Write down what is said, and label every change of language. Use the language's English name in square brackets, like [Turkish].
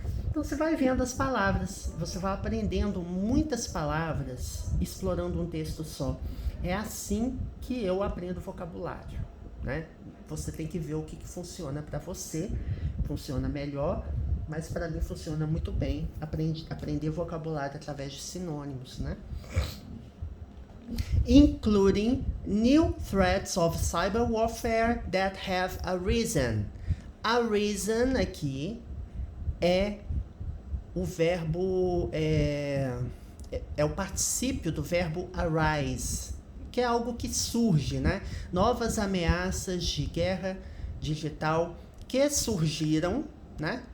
[Portuguese] Então você vai vendo as palavras, você vai aprendendo muitas palavras, explorando um texto só. É assim que eu aprendo vocabulário, né? Você tem que ver o que funciona para você, funciona melhor, mas para mim funciona muito bem aprender vocabulário através de sinônimos, né? [English] Including new threats of cyber warfare that have arisen. [Portuguese] Arisen aqui é o verbo, é o particípio do verbo arise, que é algo que surge, né? Novas ameaças de guerra digital que surgiram, né?